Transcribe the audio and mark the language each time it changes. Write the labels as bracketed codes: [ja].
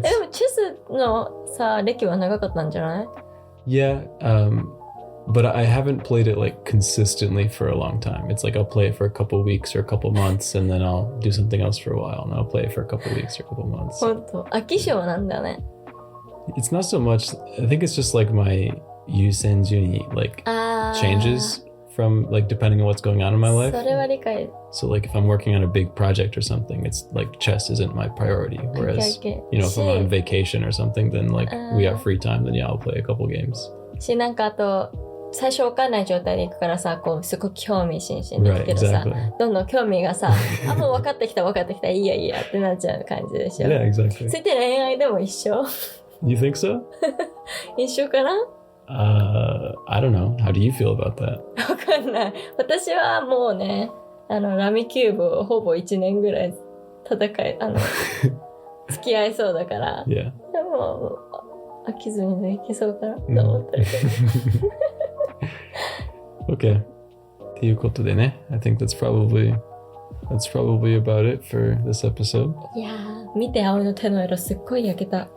[ja] でもチェスのさ、歴は長かったんじゃない？ [en] Yeah. But I haven't played it like consistently for a long time. It's like I'll play it for a couple weeks or a couple months, and then I'll do something else for a while, and I'll play it for a couple weeks or a couple months. [ja] 本当。飽き性なんだね。 [en] It's not so much. I think it's just like my yusenjuni like [ja] あー。 [en] changes from like depending on what's going on in my life. [ja] それは理解。 [en] So like if I'm working on a big project or something, it's like chess isn't my priority. Whereas Okay. you know if I'm on vacation or something, then like we have free time, then yeah, I'll play a couple games. [ja] し、なんかあと、最初わかんない状態で行くからさ、こう、すごく興味津々で行くけどさ、 [en] Right, exactly. [ja] どんどん興味がさ、あ、もう分かってきた、いいやってなっちゃう感じでしょ。 [en] Yeah, exactly. [ja] それって恋愛でも一緒 [en] You think so? 一緒かな I don't know. How do you feel about that? [ja] わかんない。私はもうね、ラミキューブをほぼ1年ぐらい付き合いそうだから。 [en] Yeah. [ja] でも、飽きずにいけそうかなと思ってるけど。 Okay. っていうことでね。 [en] I think that's probably about it for this episode. [ja] いやー、見て、葵の手の色すっごい焼けた。